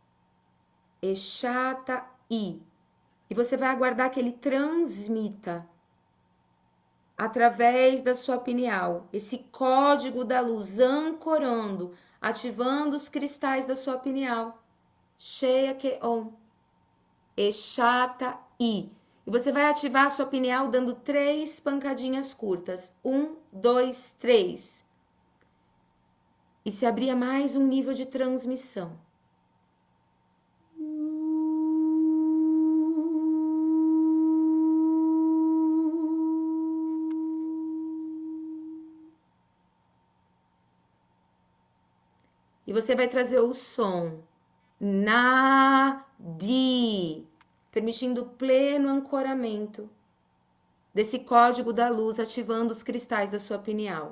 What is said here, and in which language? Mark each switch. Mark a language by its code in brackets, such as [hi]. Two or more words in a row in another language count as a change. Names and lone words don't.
[pt] Echata I. E você vai aguardar que ele transmita através da sua pineal esse código da luz ancorando, ativando os cristais da sua pineal. Cheia que on. Echata I. E você vai ativar a sua pineal dando 3 pancadinhas curtas. 1, 2, 3. E se abrir a mais um nível de transmissão. E você vai trazer o som Nadi, permitindo pleno ancoramento desse código da luz, ativando os cristais da sua pineal.